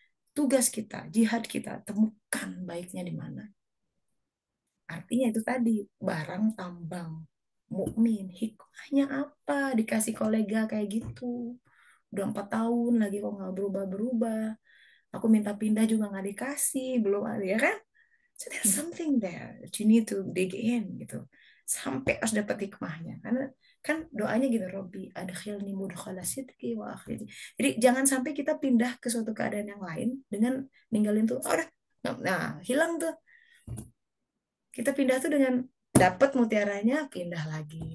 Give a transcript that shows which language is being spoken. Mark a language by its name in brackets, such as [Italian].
[Indonesian] Tugas kita, jihad kita, temukan baiknya di mana. Artinya itu tadi, barang tambang, mukmin, hikmahnya apa? Dikasih kolega kayak gitu. Udah 4 tahun lagi kok nggak berubah-berubah. Aku minta pindah juga nggak dikasih, belum ada ya kan? [English] So there's something there that you need to dig in gitu. [Indonesian] Sampai harus dapat hikmahnya. Karena kan doanya gitu, [Arabic] Robbi adkhilni mudkhala sidqi wa akhirni. [Indonesian] Jadi jangan sampai kita pindah ke suatu keadaan yang lain dengan ninggalin tuh, oh, udah, nah hilang tuh. Kita pindah tuh dengan dapat mutiaranya, pindah lagi.